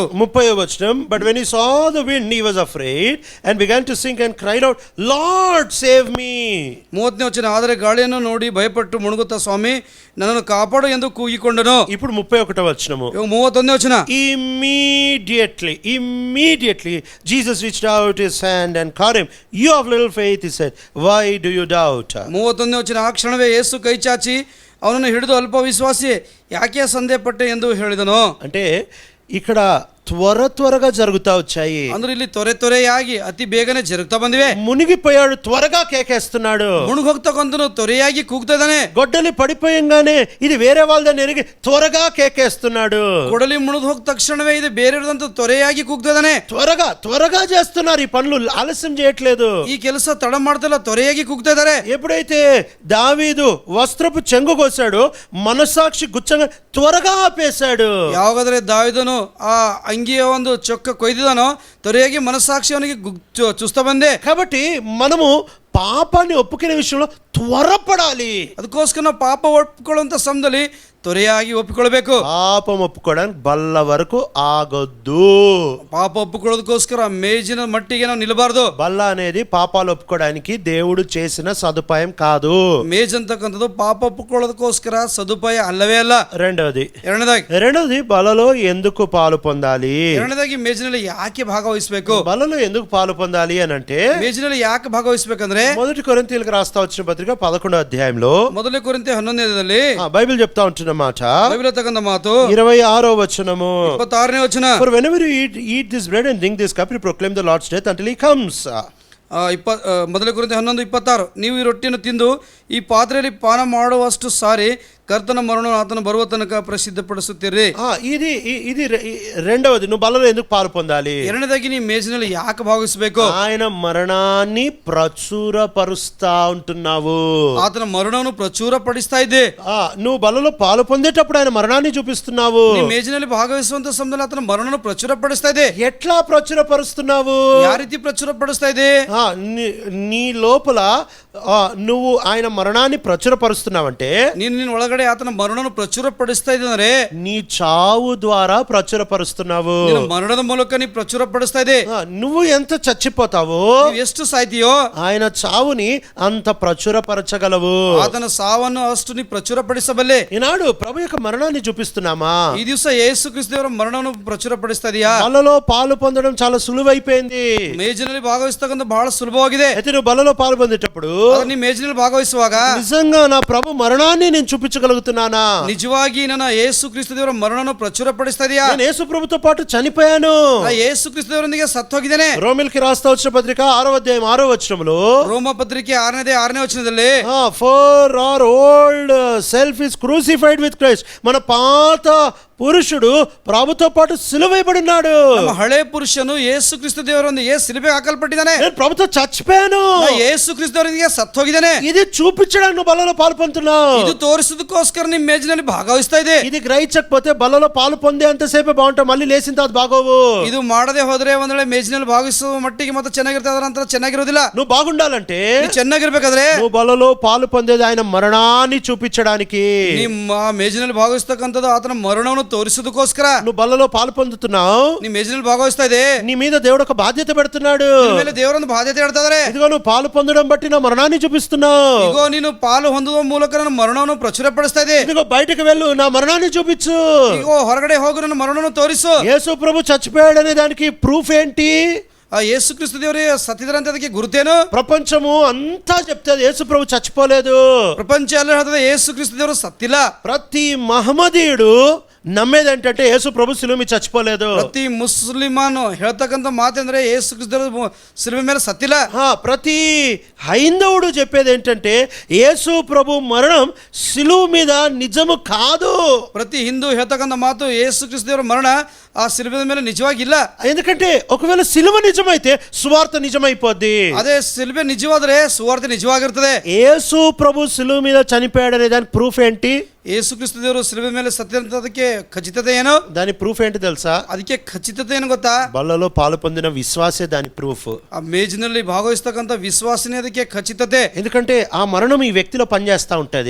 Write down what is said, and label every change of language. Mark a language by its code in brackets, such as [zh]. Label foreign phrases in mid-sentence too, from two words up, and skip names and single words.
[te] 30వ వచనం. [en] But when he saw the wind, he was afraid and began to sink and cried out, Lord, save me. [kn] 30ನೇ ವಚನ. ಆದರೆ ಗಾಳಿಯನ್ನು ನೋಡಿ ಭಯಪಟ್ಟು ಮುಳುಗುತ್ತಾ, ಸ್ವಾಮಿ ನನ್ನನ್ನು ಕಾಪಾಡು ಎಂದು ಕೂಗಿಕೊಂಡನು. [te] ఇప్పుడు 31వ వచనము. [kn] 31ನೇ ವಚನ. [en] Immediately, Jesus reached out his hand and caught him. You of little faith, he said, why do you doubt? [kn] 31ನೇ ವಚನ. ಆ ಕ್ಷಣವೇ ಯೇಸು ಕೈ ಚಾಚಿ ಅವನನ್ನು ಹಿಡಿದು ಅಲ್ಪ ವಿಶ್ವಾಸಿ, ಯಾಕೆ ಸಂದೇಹಪಟ್ಟೆ ಎಂದು ಹೇಳಿದನು. [te] అంటే ఇక్కడ త్వరగా జరుగుతా వచ్చాయి. [kn] ಅಂದ್ರೆ ಇಲ್ಲಿ ತ್ವರೆಯಾಗಿ ಅತಿ ಬೇಗನೆ ಜರುಗ್ತಾ ಬಂದಿವೆ. [te] మునిగిపోయాడు, త్వరగా కేకేస్తున్నాడు. [kn] ಮುಳುಗ್ ಹೋಗ್ತಕ್ಕಂತನು ತ್ವರೆಯಾಗಿ ಕೂಗ್ತಾ ಇದ್ದಾನೆ. [te] గొడ్డలి పడిపోయంగానే ఇది వేరే వాళ్ళదని ఎరిగి త్వరగా కేకేస్తున్నాడు. [kn] ಕೊಡಲಿ ಮುಳುಗ್ ಹೋದ ತಕ್ಷಣವೇ ಇದು ಬೇರೆಯವರಂತ ತ್ವರೆಯಾಗಿ ಕೂಗ್ತಾ ಇದ್ದಾನೆ. [te] త్వరగా చేస్తున్నారు ఈ పనులు, ఆలస్యం చేయట్లేదు. [kn] ಈ ಕೆಲಸ ತಡ ಮಾಡ್ತಿಲ್ಲ, ತ್ವರೆಯಾಗಿ ಕೂಗ್ತಾ ಇದ್ದಾರೆ. [te] ఎప్పుడైతే దావీదు వస్త్రపు చెంగు కోసాడు, మనసాక్షి గుచ్చంగా త్వరగా ఆపేశాడు. [kn] ಯಾವಾಗಾದ್ರೆ ದಾವಿದನು ಆ ಅಂಗಿಯ ಒಂದು ಚೊಕ್ಕ ಕೊಯ್ದಿದಾನೋ, ತ್ವರೆಯಾಗಿ ಮನಸ್ಸಾಕ್ಷಿ ಅವನಿಗೆ ಚುಸ್ತಾ ಬಂದೆ. [te] కాబట్టి మనము పాపాన్ని ఒప్పుకునే విషయంలో త్వరపడాలి. [kn] ಅದಕ್ಕೋಸ್ಕರ ನಾವು ಪಾಪ ಒಪ್ಪಿಕೊಳ್ಳುವಂತ ಸಮಯದಲ್ಲಿ ತ್ವರೆಯಾಗಿ ಒಪ್ಪಿಕೊಳ್ಬೇಕು. [te] పాపం ఒప్పుకోవడానికి బల్ల వరకు ఆగొద్దు. [kn] ಪಾಪ ಒಪ್ಪಿಕೊಳ್ಳೋದಕ್ಕೋಸ್ಕರ ಮೇಜಿನ ಮಟ್ಟಿಗೆ ನಾವು ನಿಲ್ಲಬಾರ್ದು. [te] బల్ల అనేది పాపాలు ఒప్పుకోవడానికి దేవుడు చేసిన సదుపాయం కాదు. [kn] ಮೇಜ್ ಅಂತಕ್ಕಂಥದ್ದು ಪಾಪ ಒಪ್ಪಿಕೊಳ್ಳೋದಕ್ಕೋಸ್ಕರ ಸದುಪಾಯ ಅಲ್ಲವೇ ಅಲ್ಲ. [te] రెండవది బలలో ఎందుకు పాలు పొందాలి? [kn] ಎರಡನೇದಾಗಿ ಮೇಜಿನಲ್ಲಿ ಯಾಕೆ ಭಾಗವಹಿಸಬೇಕು? [te] బలలో ఎందుకు పాలు పొందాలి అని అంటే, [kn] ಮೇಜಿನಲ್ಲಿ ಯಾಕೆ ಭಾಗವಹಿಸಬೇಕಂದ್ರೆ [te] 1 కొరింథీయులకు రాస్తా వచ్చిన పత్రిక 11వ అధ్యాయంలో [kn] 1 ಕೊರಿಂಥೆ 11ನೇದಲ್ಲಿ [te] బైబిల్ చెప్తా ఉంటున్నమాట. బైబిల్ తగ్గ మాತು 26వ వచనము [kn] 26ನೇ ವಚನ. [en] For whenever you eat this bread and drink this cup, you proclaim the Lord's death until he comes. [kn] 1 ಕೊರಿಂಥೆ 11:26. ನೀವು ಈ ರೊಟ್ಟಿಯನ್ನು ತಿಂದು ಈ ಪಾತ್ರೆಯಲ್ಲಿ ಪಾನ ಮಾಡುವಷ್ಟು ಸಾರಿ ಕರ್ತನ ಮರಣವನ್ನು ಆತನು ಬರುವ ತನಕ ಪ್ರಸಿದ್ಧಪಡಿಸುತ್ತೀರಿ. [te] ఇది రెండవది, నువ్వు బలలో ఎందుకు పాలు పొందాలి? [kn] ಎರಡನೇದಾಗಿ ನೀವು ಮೇಜಿನಲ್ಲಿ ಯಾಕೆ ಭಾಗವಹಿಸಬೇಕು? [te] ఆయన మరణాన్ని ప్రచురపరుస్తా ఉంటున్నావు. [kn] ಆತನ ಮರಣವನ್ನು ಪ್ರಚುರಪಡಿಸ್ತಾ ಇದ್ದೆ. [te] నువ్వు బలలో పాలు పొందేటప్పుడు ఆయన మరణాన్ని చూపిస్తున్నావు. [kn] ನೀವು ಮೇಜಿನಲ್ಲಿ ಭಾಗವಹಿಸುವಂತ ಸಮಯದಲ್ಲಿ ಆತನ ಮರಣವನ್ನು ಪ್ರಚುರಪಡಿಸ್ತಾ ಇದೆ. [te] ఎట్లా ప్రచురపరుస్తున్నావు? [kn] ಯಾವ ರೀತಿ ಪ್ರಚುರಪಡಿಸ್ತಾ ಇದೆ? [te] నీ లోపల నువ్వు ఆయన మరణాన్ని ప్రచురపరుస్తున్నావంటే, [kn] ನಿನ್ನ ಒಳಗಡೆ ಆತನ ಮರಣವನ್ನು ಪ್ರಚುರಪಡಿಸ್ತಾ ಇದೆ ಅಂದ್ರೆ [te] నీ చావు ద్వారా ప్రచురపరుస్తున్నావు. [kn] ಮರಣದ ಮೂಲಕ ನೀ ಪ್ರಚುರಪಡಿಸ್ತಾ ಇದೆ. [te] నువ్వు ఎంత చచ్చిపోతావో, [kn] ಎಷ್ಟು ಸಾಯ್ತೀಯೋ [te] ఆయన చావుని అంత ప్రచురపరచగలవు. [kn] ಆತನ ಸಾವನ್ನು ಅಷ್ಟು ನೀ ಪ್ರಚುರಪಡಿಸಬಲ್ಲೆ. [te] ఈనాడు ప్రభు యొక్క మరణాన్ని చూపిస్తున్నామా? [kn] ಈ ದಿವಸ ಯೇಸು ಕ್ರಿಸ್ತದೇವರ ಮರಣವನ್ನು ಪ್ರಚುರಪಡಿಸ್ತಾ ಇದೆಯಾ? [te] బలలో పాలు పొందడం చాలా సులువైపోయింది. [kn] ಮೇಜಿನಲ್ಲಿ ಭಾಗವಹಿಸ್ತಕ್ಕಂಥ ಬಹಳ ಸುಲಭವಾಗಿದೆ. [te] అయితే నువ్వు బలలో పాలు పొందేటప్పుడు [kn] ನೀ ಮೇಜಿನಲ್ಲಿ ಭಾಗವಹಿಸುವಾಗ [te] నిజంగా నా ప్రభు మరణాన్ని నేను చూపించగలుగుతున్నానా? [kn] ನಿಜವಾಗಿ ನನ್ನ ಯೇಸು ಕ್ರಿಸ್ತದೇವರ ಮರಣವನ್ನು ಪ್ರಚುರಪಡಿಸ್ತಾ ಇದೆಯಾ? [te] నేను యేసు ప్రభుతో పాటు చనిపోయాను. [kn] ಯೇಸು ಕ್ರಿಸ್ತದೇವರೊಂದಿಗೆ ಸತ್ತು ಹೋಗಿದ್ದೇನೆ. [te] రోమిల్కి రాస్తా వచ్చిన పత్రిక 6వ అధ్యాయం 6వ వచనంలో, [kn] ರೋಮ ಪತ್ರಿಕೆ 6ನೇ ವಚನದಲ್ಲಿ, [en] For our old self is crucified with Christ, [te] మన పాత పురుషుడు ప్రభుతో పాటు సిలువైబడినాడు. [kn] ನಮ್ಮ ಹಳೆ ಪುರುಷನು ಯೇಸು ಕ್ರಿಸ್ತ ದೇವರೊಂದಿಗೆ ಸಿಲುಬೆಗೆ ಹಾಕಲ್ಪಟ್ಟಿದ್ದಾನೆ. [te] నేను ప్రభుతో చచ్చిపోయాను, [kn] ಯೇಸು ಕ್ರಿಸ್ತವರೊಂದಿಗೆ ಸತ್ತು ಹೋಗಿದ್ದಾನೆ. [te] ఇది చూపించడానికి నువ్వు బలలో పాలు పొందుతున్నావు. [kn] ಇದು ತೋರಿಸೋದಕ್ಕೋಸ್ಕರ ನಿಮ್ಮ ಮೇಜಿನಲ್ಲಿ ಭಾಗವಹಿಸ್ತಾ ಇದೆ. [te] ఇది గ్రహించకపోతే బలలో పాలు పొందే అంతసేపే బాగుంటావు, మళ్ళీ లేచిన తర్వాత బాగోవు. [kn] ಇದು ಮಾಡದೆ ಹೋದ್ರೆ ಒಂದ್ ವೇಳೆ ಮೇಜಿನಲ್ಲಿ ಭಾಗವಹಿಸುವ ಮಟ್ಟಿಗೆ ಮತ್ತೆ ಚೆನ್ನಾಗಿರ್ತದೆ, ಅದರ ನಂತರ ಚೆನ್ನಾಗಿರೋದಿಲ್ಲ. [te] నువ్వు బాగుండాలంటే, [kn] ಚೆನ್ನಾಗಿರ್ಬೇಕಾದ್ರೆ [te] నువ్వు బలలో పాలు పొందేది ఆయన మరణాన్ని చూపించడానికి. [kn] ನಿಮ್ಮ ಮೇಜಿನಲ್ಲಿ ಭಾಗವಹಿಸ್ತಕ್ಕಂಥದ್ದು ಆತನ ಮರಣವನ್ನು ತೋರಿಸೋದಕ್ಕೋಸ್ಕರ. [te] నువ్వు బలలో పాలు పొందుతున్నావు, [kn] ನೀ ಮೇಜಿನಲ್ಲಿ ಭಾಗವಹಿಸ್ತಾ ಇದೆ. [te] నీ మీద దేవుడు ఒక బాధ్యత పెడుతున్నాడు. [kn] ಮೇಲೆ ದೇವರೊಂದು ಬಾಧ್ಯತೆ ಹೇಳ್ತಾ ಇದ್ದಾರೆ. [te] ఇదిగో నువ్వు పాలు పొందడం బట్టి నా మరణాన్ని చూపిస్తున్నావు. [kn] ಇಗೋ ನೀನು ಪಾಲು ಹೊಂದುವ ಮೂಲಕ ನನ್ನ ಮರಣವನ್ನು ಪ್ರಚುರಪಡಿಸ್ತಾ ಇದೆ. [te] ఇదిగో బయటకు వెళ్ళు, నా మరణాన్ని చూపించు. [kn] ಇಗೋ ಹೊರಗಡೆ ಹೋಗು, ನನ್ನ ಮರಣವನ್ನು ತೋರಿಸು. [te] యేసు ప్రభు చచ్చిపోయాడు అనే దానికి ప్రూఫ్ ఏంటి? [kn] ಆ ಯೇಸು ಕ್ರಿಸ್ತ ದೇವರೇ ಸತ್ತಿದ್ರಂತೆ ಅದಕ್ಕೆ ಗುರುತೇನು? [te] ప్రపంచము అంతా చెప్తాది యేసు ప్రభు చచ్చిపోలేదు. [kn] ಪ್ರಪಂಚ ಎಲ್ಲ ಹೇಳ್ತದೆ ಯೇಸು ಕ್ರಿಸ್ತ ದೇವರು ಸತ್ತಿಲ್ಲ. [te] ప్రతి మహమ్మదీయుడు నమ్మేది ఏంటంటే యేసు ప్రభు సిలువ మీద చచ్చిపోలేదు. [kn] ಪ್ರತಿ ಮುಸ್ಲಿಮಾನು ಹೇಳ್ತಕ್ಕಂಥ ಮಾತೆಂದ್ರೆ ಯೇಸು ಕ್ರಿಸ್ತ ದೇವರು ಸಿಲುಬೆ ಮೇಲೆ ಸತ್ತಿಲ್ಲ. [te] ప్రతి హైందవుడు చెప్పేది ఏంటంటే యేసు ప్రభు మరణం సిలువ మీద నిజము కాదు. [kn] ಪ್ರತಿ ಹಿಂದೂ ಹೇಳ್ತಕ್ಕಂಥ ಮಾತು ಯೇಸು ಕ್ರಿಸ್ತ ದೇವರ ಮರಣ ಆ ಸಿಲುಬೆ ಮೇಲೆ ನಿಜವಾಗಿಲ್ಲ. [te] ఎందుకంటే ఒకవేళ సిలువ నిజమైతే సువార్త నిజమైపోద్ది. [kn] ಅದೇ ಸಿಲುಬೆ ನಿಜವಾದ್ರೆ ಸುವಾರ್ತೆ ನಿಜವಾಗಿರ್ತದೆ. [te] యేసు ప్రభు సిలువ మీద చనిపోయాడనే దానికి ప్రూఫ్ ఏంటి? [kn] ಯೇಸು ಕ್ರಿಸ್ತ ದೇವರು ಸಿಲುಬೆ ಮೇಲೆ ಸತ್ತಿರಂತದಕ್ಕೆ ಖಚಿತತೆ ಏನು? [te] దాని ప్రూఫ్ ఏంటి తెలుసా? [kn] ಅದಕ್ಕೆ ಖಚಿತತೆ ಏನು ಗೊತ್ತಾ? [te] బల్లలో పాలు పొందిన విశ్వాసే దాని ప్రూఫ్. [kn] ಆ ಮೇಜಿನಲ್ಲಿ ಭಾಗವಹಿಸ್ತಕ್ಕಂಥ ವಿಶ್ವಾಸನೆ ಅದಕ್ಕೆ ಖಚಿತತೆ. [te] ఎందుకంటే ఆ మరణం ఈ వ్యక్తిలో పనిచేస్తా ఉంటది.